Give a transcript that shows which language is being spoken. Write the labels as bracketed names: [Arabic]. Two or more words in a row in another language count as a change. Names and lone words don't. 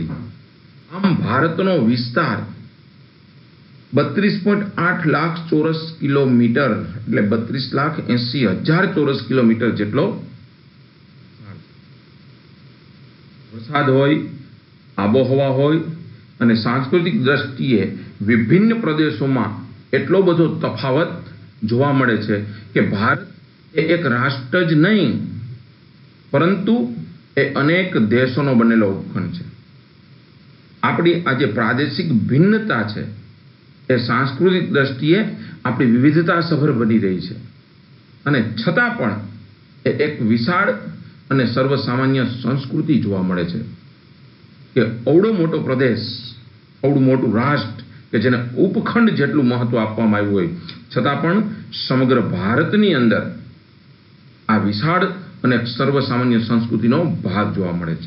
[Gujarati] આમ ભારતનો વિસ્તાર 32.8 લાખ ચોરસ કિલોમીટર એટલે 32,80,000 ચોરસ કિલોમીટર જેટલો વરસાદ હોય, આબોહવા હોય અને સાંસ્કૃતિક દૃષ્ટિએ વિભિન્ન પ્રદેશોમાં એટલો બધો તફાવત જોવા મળે છે કે ભારત એક રાષ્ટ્ર જ નહીં પરંતુ એ અનેક દેશોનો બનેલો ઉપખંડ છે। આપણી આ જે પ્રાદેશિક ભિન્નતા છે એ સાંસ્કૃતિક દૃષ્ટિએ આપણી વિવિધતા સભર બની રહી હૈ અને છતાં પણ એક વિશાળ અને સર્વસામાન્ય સંસ્કૃતિ જોવા મળે છે। કે અવડો મોટો પ્રદેશ, અવડું મોટું રાષ્ટ્ર કે જેને ઉપખંડ જેટલું મહત્વ આપવામાં આવ્યું હોય છતાં પણ સમગ્ર ભારતની અંદર આ વિશાળ અને સર્વસામાન્ય સંસ્કૃતિનો ભાગ જોવા મળે છે.